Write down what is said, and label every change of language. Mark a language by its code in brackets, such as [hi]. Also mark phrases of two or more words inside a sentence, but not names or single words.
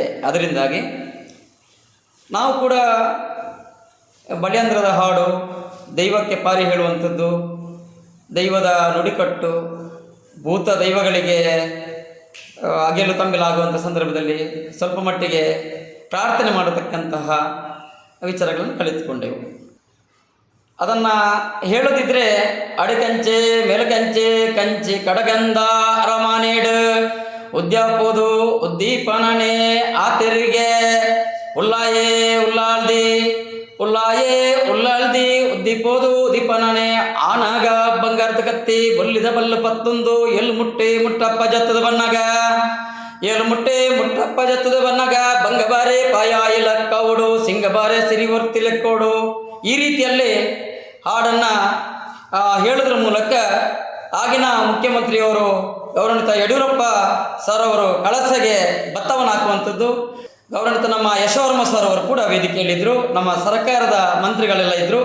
[kn] ಅದರಿಂದಾಗಿ ನಾವು ಕೂಡ ಬಳ್ಯಂದ್ರದ ಹಾಡು, ದೈವಕ್ಕೆ ಪಾರಿ ಹೇಳುವಂಥದ್ದು, ದೈವದ ನುಡಿಕಟ್ಟು, ಭೂತ ದೈವಗಳಿಗೆ ಅಗೆಲು ತಂಬಿಲಾಗುವಂಥ ಸಂದರ್ಭದಲ್ಲಿ ಸ್ವಲ್ಪ ಮಟ್ಟಿಗೆ ಪ್ರಾರ್ಥನೆ ಮಾಡತಕ್ಕಂತಹ ವಿಚಾರಗಳನ್ನು ಕಲಿತುಕೊಂಡೆವು. ಅದನ್ನು ಹೇಳೋದಿದ್ರೆ [tcy] ಅಡಿಕಂಚೆ ಮೇಲಕಂಚೆ ಕಂಚಿ ಕಡಗಂಧ ಅರಮಾನೇಡು ಉದ್ಯಾಪೋದು ಉದ್ದೀಪನನೆ ಆತೆರಿಗೆ ಉಲ್ಲಾಯೇ ಉಲ್ಲಾಲ್ದಿ ಉಲ್ಲಾಯೇ ಉಲ್ಲಾಲ್ದಿ ಉದ್ದೀಪೋದು ಉದ್ದೀಪನನೆ ಆನಾಗ ಬಂಗಾರದ ಕತ್ತಿ ಬೊಲ್ಲಿದ ಬಲ್ಲ ಪತ್ತೊಂದು ಎಲ್ ಮುಟ್ಟೆ ಮುಟ್ಟಪ್ಪ ಜತ್ತದ ಬನ್ನಗ ಏಳು ಮುಟ್ಟೆ ಮುಟ್ಟಪ್ಪ ಜತ್ತದ ಬನ್ನಗ ಬಂಗಬಾರೆ ಪಾಯ ಇಲಕ್ಕೌಡು ಸಿಂಗಬಾರೆ ಸಿರಿವರ್ತಿ ಲೆಕ್ಕೋಡು. [kn] ಈ ರೀತಿಯಲ್ಲಿ ಹಾಡನ್ನು ಹೇಳೋದ್ರ ಮೂಲಕ ಆಗಿನ ಮುಖ್ಯಮಂತ್ರಿಯವರು ಗೌರವಾನ್ವಿತ ಯಡಿಯೂರಪ್ಪ ಸರ್ ಅವರು ಕಳಸಗೆ ಭತ್ತವನ್ನು ಹಾಕುವಂಥದ್ದು, ಗೌರವಾನ್ವಿತ ನಮ್ಮ ಯಶೋವರ್ಮ ಸರ್ ಅವರು ಕೂಡ ವೇದಿಕೆಯಲ್ಲಿದ್ದರು, ನಮ್ಮ ಸರ್ಕಾರದ ಮಂತ್ರಿಗಳೆಲ್ಲ ಇದ್ದರು.